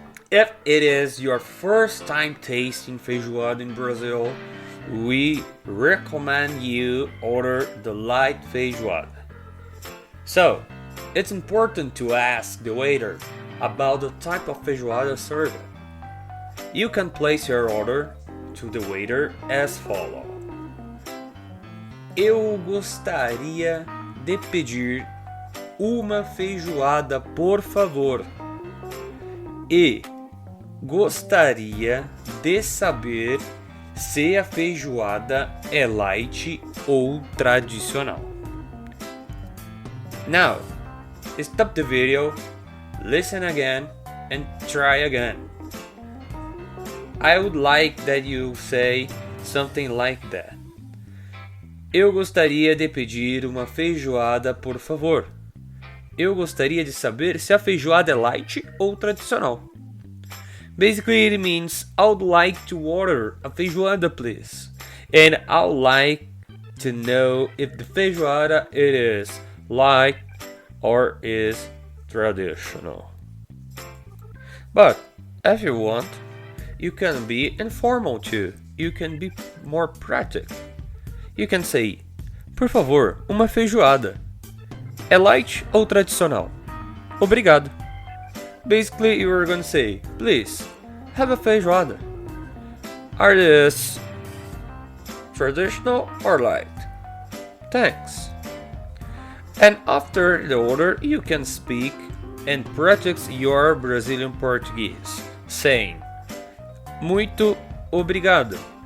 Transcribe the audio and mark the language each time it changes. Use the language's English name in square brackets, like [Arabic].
[English] If it is your first time tasting feijoada in Brazil, we recommend you order the light feijoada. So, it's important to ask the waiter about the type of feijoada served. You can place your order to the waiter as follows. [Portuguese] Eu gostaria de pedir uma feijoada, por favor. E gostaria de saber se a feijoada é light ou tradicional. [English] Now, stop the video, listen again, and try again. I would like that you say something like that. [Portuguese] Eu gostaria de pedir uma feijoada, por favor. Eu gostaria de saber se a feijoada é light ou tradicional. [English] Basically, it means I would like to order a feijoada, please. And I would like to know if the feijoada it is light or is traditional. But if you want, you can be informal too. You can be more practical. You can say, [Portuguese] por favor, uma feijoada. É light ou tradicional? Obrigado. [English] Basically, you are going to say, please, have a feijoada. Are these traditional or light? Thanks. And after the order, you can speak and practice your Brazilian Portuguese, saying, [Portuguese] muito obrigado.